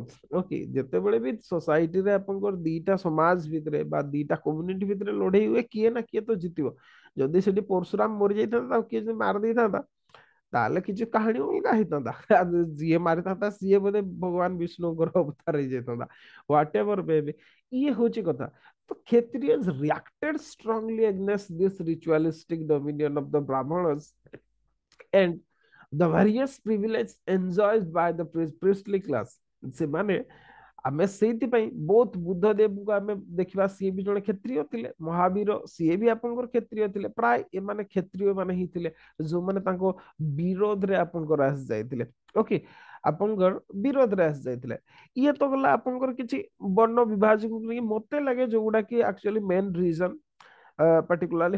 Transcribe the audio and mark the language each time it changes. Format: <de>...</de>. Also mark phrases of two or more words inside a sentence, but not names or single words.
<or>ଓକେ, ଯେତେବେଳେ ବି ସୋସାଇଟିରେ ଆପଣଙ୍କର ଦିଟା ସମାଜ ଭିତରେ ବା ଦିଟା କମ୍ୟୁନିଟି ଭିତରେ ଲଢେଇ ହୁଏ, କିଏ ନା କିଏ ତ ଜିତିବ। ଯଦି ସେଠି ପରଶୁରାମ ମରିଯାଇଥାନ୍ତା ଆଉ କିଏ ଯଦି ମାରି ଦେଇଥାନ୍ତା, ତାହେଲେ କିଛି କାହାଣୀ ଅଲଗା ହେଇଥାନ୍ତା। ଯିଏ ମାରିଥାନ୍ତା ସିଏ ବୋଧେ ଭଗବାନ ବିଷ୍ଣୁଙ୍କର ଅବତାର ହେଇଯାଇଥାନ୍ତା,</or> <en>what ever baby.</en> <or>ଇଏ ହଉଛି କଥା। ତ କ୍ଷତ୍ରିୟଜ</or> <en>reacted strongly against this ritualistic dominion of the brahmanas and the various privilege enjoyed by the priestly class।</en> <or>ସେମାନେ, ଆମେ ସେଇଥିପାଇଁ ବହୁତ ବୁଦ୍ଧ ଦେବଙ୍କୁ ଆମେ ଦେଖିବା, ସିଏ ବି ଜଣେ କ୍ଷତ୍ରିୟ ଥିଲେ। ମହାବୀର ସିଏ ବି ଆପଣଙ୍କର କ୍ଷତ୍ରିୟ ଥିଲେ। ପ୍ରାୟ ଏମାନେ କ୍ଷତ୍ରିୟ ମାନେ ହିଁ ଥିଲେ ଯୋଉମାନେ ତାଙ୍କ ବିରୋଧରେ ଆପଣଙ୍କର ଆସି ଯାଇଥିଲେ। ଓକେ, ଆପଣଙ୍କର ବିରୋଧରେ ଆସି ଯାଇଥିଲେ। ଇଏ ତ ଗଲା ଆପଣଙ୍କର କିଛି ବର୍ଣ୍ଣ ବିଭାଜନକୁ ନେଇ, ମତେ ଲାଗେ ଯୋଉଗୁଡା କି</or> <en>actually main reason particularly.</en>